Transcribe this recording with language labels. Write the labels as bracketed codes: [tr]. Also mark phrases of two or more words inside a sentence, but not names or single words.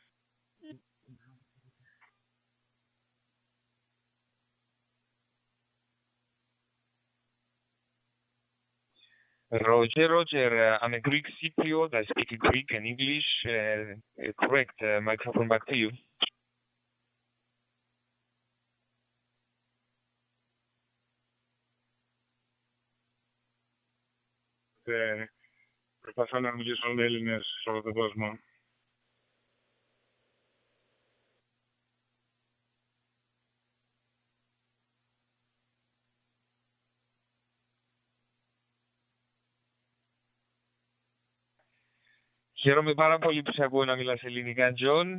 [en] Roger, I'm a Greek Cypriot. I speak Greek and English. Correct. Microphone back to you. [el] Προσπαθώ να μιλήσω με Έλληνες σε όλο τον κόσμο. Χαίρομαι πάρα πολύ που σε ακούω να μιλάς ελληνικά, Τζον.